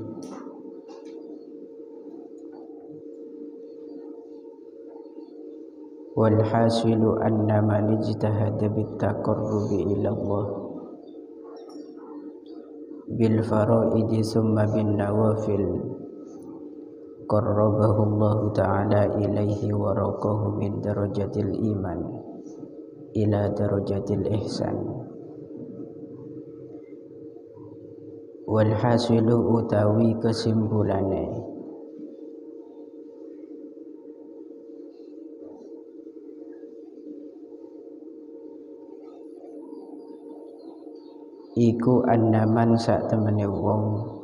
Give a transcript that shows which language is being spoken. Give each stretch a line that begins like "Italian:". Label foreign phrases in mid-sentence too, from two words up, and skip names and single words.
Arabic: والحاصل أن من اجتهد بالتقرب إلى الله بالفرائض ثم بالنوافل قربه الله تعالى إليه ورقاه من درجة الإيمان إلى درجة الإحسان. والحاصل
Javanese: utawi kesimpulane iku annaman sak temene wong